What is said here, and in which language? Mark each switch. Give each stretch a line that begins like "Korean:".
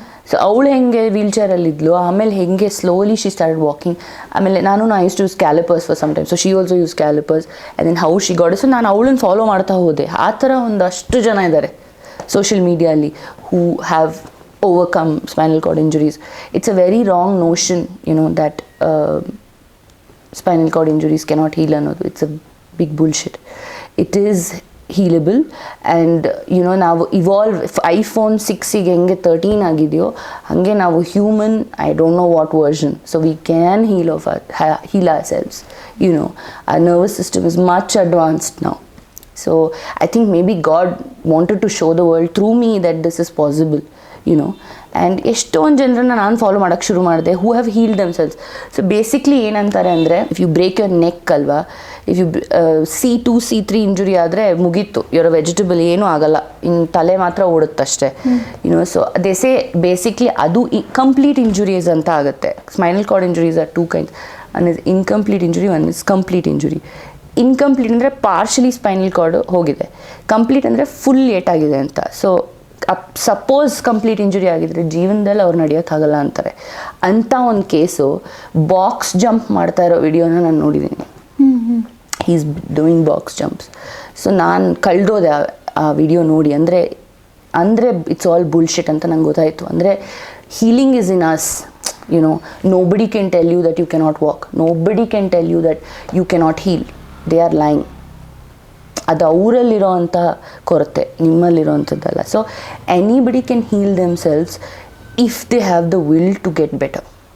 Kannada: So ಅವಳು ಹೆಂಗೆ wheel ಚೇರಲ್ಲಿದ್ಲು, ಆಮೇಲೆ ಹೆಂಗೆ ಸ್ಲೋಲಿ
English: She start walking. ಆಮೇಲೆ I use to use calipers for some time. So she also use calipers and then how she got.
Kannada: So ನಾನು ಅವಳನ್ನು follow ಮಾಡ್ತಾ ಹೋದೆ. ಆ ಥರ ಒಂದಷ್ಟು ಜನ ಇದ್ದಾರೆ social ಮೀಡಿಯಲ್ಲಿ
English: who have overcome spinal cord injuries. It's a very wrong notion, that spinal cord injuries cannot heal another. It's a big bullshit. It is healable, and
Kannada: ನಾವು ಇವಾಲ್ವ್ iPhone 6ಗೆ ಹೆಂಗೆ 13 ಆಗಿದೆಯೋ ಹಾಗೆ ನಾವು
English: Human, I don't know what version. So we can heal ourselves. Our nervous system is much advanced now. So I think maybe God wanted to show the world through me that this is possible, and
Kannada: ಎಷ್ಟೊಂದು ಜನರನ್ನ ನಾನು follow ಮಾಡೋಕ್ಕೆ ಶುರು ಮಾಡಿದೆ
English: Who have healed themselves.
Kannada: So basically ಏನಂತಾರೆ ಅಂದರೆ,
English: if you break your neck
Kannada: ಅಲ್ವಾ, if you C2 C3 injury ಆದರೆ ಮುಗೀತು, ಯುವರ್ ವೆಜಿಟಬಲ್ ಏನೂ ಆಗಲ್ಲ, ಇನ್ನು ತಲೆ ಮಾತ್ರ ಓಡುತ್ತಷ್ಟೇ.
English: So they say basically ಅದು complete injuries ಅಂತ ಆಗುತ್ತೆ. Spinal cord injuries are 2 kinds. One is incomplete injury, one is complete injury.
Kannada: Incomplete ಅಂದರೆ ಪಾರ್ಷಲಿ ಸ್ಪೈನಲ್ ಕಾರ್ಡ್ ಹೋಗಿದೆ, ಕಂಪ್ಲೀಟ್ ಅಂದರೆ ಫುಲ್ ಏಟಾಗಿದೆ ಅಂತ. ಸೊ ಸಪೋಸ್ ಕಂಪ್ಲೀಟ್ ಇಂಜುರಿ ಆಗಿದ್ರೆ ಜೀವನದಲ್ಲಿ ಅವ್ರು ನಡೆಯೋಕ್ಕಾಗಲ್ಲ ಅಂತಾರೆ. ಅಂಥ ಒಂದು ಕೇಸು ಬಾಕ್ಸ್ ಜಂಪ್ ಮಾಡ್ತಾ ಇರೋ ವಿಡಿಯೋನ ನಾನು ನೋಡಿದ್ದೀನಿ.
English: Is doing box jumps.
Kannada: So ನಾನು ಕಳೆದೋದೆ ಆ ವಿಡಿಯೋ ನೋಡಿ. ಅಂದರೆ
English: it's all bullshit
Kannada: ಅಂತ ನಂಗೆ ಗೊತ್ತಾಯಿತು.
English: ಅಂದರೆ healing is in us. Nobody can tell you that you cannot walk. Nobody can tell you that you cannot heal. They are lying.
Kannada: ಅದು ಅವರಲ್ಲಿರೋ ಅಂಥ ಕೊರತೆ, ನಿಮ್ಮಲ್ಲಿರೋ ಅಂಥದ್ದಲ್ಲ.
English: So anybody can heal themselves if they have the will to get better.